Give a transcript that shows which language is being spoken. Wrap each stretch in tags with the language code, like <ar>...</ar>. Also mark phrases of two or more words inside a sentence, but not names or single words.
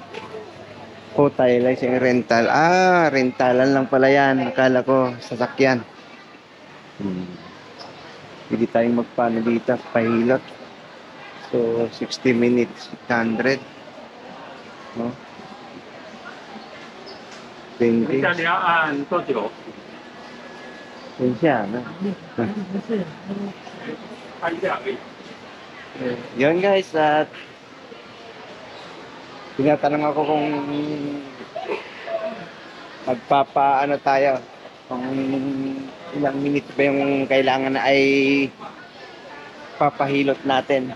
<tl>Hotel, yung rental. Ah, rentalan lang pala yan. Akala ko sasakyan. Hindi tayong magpano dito, pahilot.</tl> <en>So, 60 minutes, 600.</en> <tl>No? 20.</tl> <zh>你要按多久？</zh> <tl>Yun siya, no?</tl> <zh>按一下而已。</zh> <tl>Yun guys, at tinatanong ako kung magpapaano tayo, kung ilang minutes ba yung kailangan na ay papahilot natin.</tl>